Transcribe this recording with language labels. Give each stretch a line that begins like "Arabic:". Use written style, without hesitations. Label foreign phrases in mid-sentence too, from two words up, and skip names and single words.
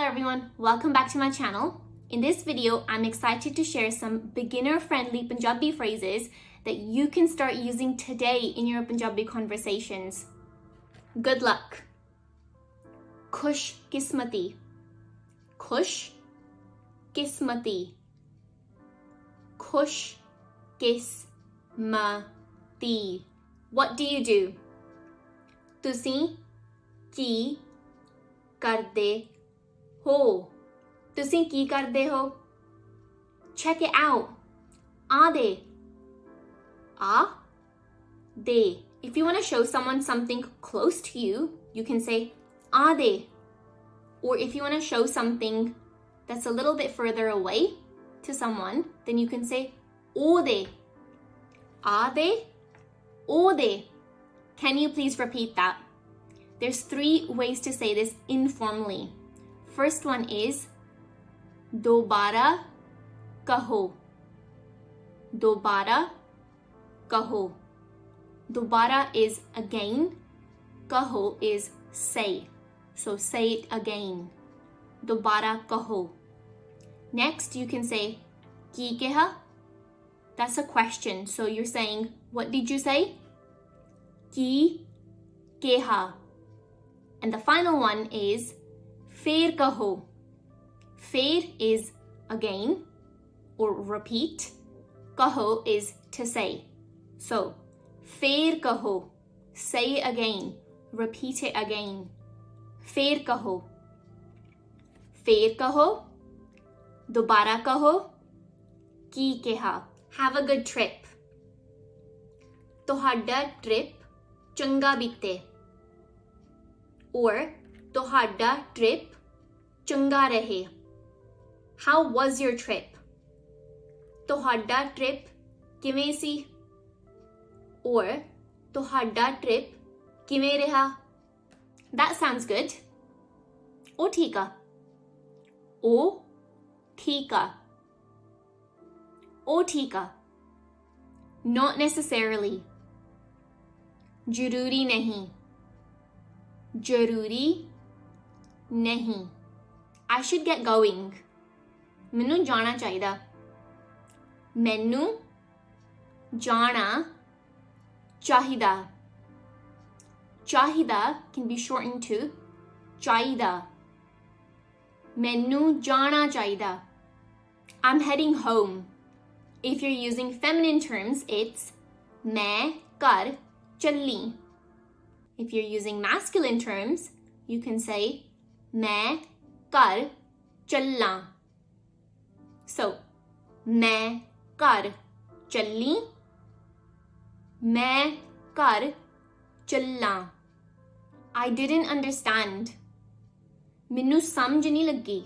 English: everyone, welcome back to my channel. In this video, I'm excited to share some beginner-friendly Punjabi phrases that you can start using today in your Punjabi conversations. Good luck.
Punjabi: ਖੁਸ਼ ਕਿਸਮਤੀ. ਖੁਸ਼ ਕਿਸਮਤੀ. ਖੁਸ਼ ਕਿਸਮਤੀ.
English: What do you do?
Punjabi: ਤੁਸੀਂ ਕੀ ਕਰਦੇ ਹੋ. ਤੁਸੀਂ ਕੀ ਕਰਦੇ ਹੋ?
English: Check it out.
Punjabi: Aade. Aade.
English: If you want to show someone something close to you, you can say aade. Or if you want to show something that's a little bit further away to someone, then you can say ode.
Punjabi: Aade. Ode.
English: Can you please repeat that? There's 3 ways to say this informally. First one is
Punjabi: ਦੁਬਾਰਾ ਕਹੋ. ਦੁਬਾਰਾ ਕਹੋ.
English: Dobara is again. Kaho is say. So say it again.
Punjabi: ਦੁਬਾਰਾ ਕਹੋ.
English: Next, you can say
Punjabi: ਕੀ ਕਿਹਾ.
English: That's a question. So you're saying, what did you say?
Punjabi: ਕੀ ਕਿਹਾ.
English: And the final one is
Punjabi: ਫੇਰ ਕਹੋ.
English: Fer is again or repeat. Kaho is to say. So
Punjabi: ਫੇਰ ਕਹੋ.
English: Say it again. Repeat it again.
Punjabi: ਫੇਰ ਕਹੋ. ਫੇਰ ਕਹੋ. ਦੁਬਾਰਾ ਕਹੋ. ਕੀ ਕਿਹਾ.
English: Have a good trip.
Punjabi: ਤੁਹਾਡਾ trip ਚੰਗਾ ਬੀਤੇ. Or ਤੁਹਾਡਾ trip ਚੰਗਾ ਰਹੇ.
English: How was your trip?
Punjabi: ਤੁਹਾਡਾ trip ਕਿਵੇਂ ਸੀ? Or ਤੁਹਾਡਾ trip ਕਿਵੇਂ ਰਿਹਾ?
English: That sounds good.
Punjabi: ਉਹ ਠੀਕ ਆ. ਉਹ ਠੀਕ ਆ. ਉਹ ਠੀਕ ਆ.
English: Not necessarily.
Punjabi: ਜ਼ਰੂਰੀ ਨਹੀਂ. ਜ਼ਰੂਰੀ ਨਹੀਂ.
English: I should get going.
Punjabi: ਮੈਨੂੰ ਜਾਣਾ ਚਾਹੀਦਾ. ਮੈਨੂੰ ਜਾਣਾ ਚਾਹੀਦਾ.
English: ਚਾਹੀਦਾ can be shortened to ਚਾਹੀਦਾ.
Punjabi: ਮੈਨੂੰ ਜਾਣਾ ਚਾਹੀਦਾ.
English: I'm heading home. If you're using feminine terms, it's
Punjabi: ਮੈਂ ਘਰ ਚੱਲੀ.
English: If you're using masculine terms, you can say
Punjabi: ਮੈਂ ਘਰ ਚੱਲਾਂ. So, ਮੈਂ ਘਰ ਚੱਲੀ. ਮੈਂ ਘਰ ਚੱਲਾਂ.
English: I didn't understand.
Punjabi: ਮੈਨੂੰ ਸਮਝ ਨਹੀਂ ਲੱਗੀ.